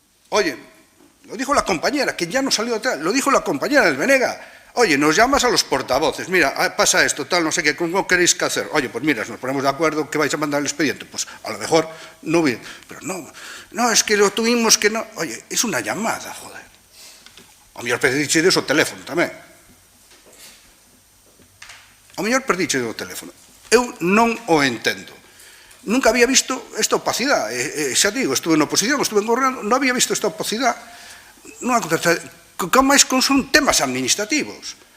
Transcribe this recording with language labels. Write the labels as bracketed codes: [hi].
[es] Oye, lo dijo la compañera, que ya no salió atrás, lo dijo la compañera del Venega. Oye, nos llamas a los portavoces, mira, pasa esto, tal, no sé qué, ¿cómo queréis que hacer? Oye, pues mira, nos ponemos de acuerdo que vais a mandar el expediente. Pues a lo mejor no hubiera, pero no, es que lo tuvimos que no. Oye, es una llamada, joder. [gl] O mellor perdiche de o teléfono tamén. O mellor perdiche de o teléfono. Eu non o entendo. Nunca había visto esta opacidade. Xa digo, estuve na oposición, estuve en goberno, non había visto esta opacidade. Non a contratar, que máis son temas administrativos.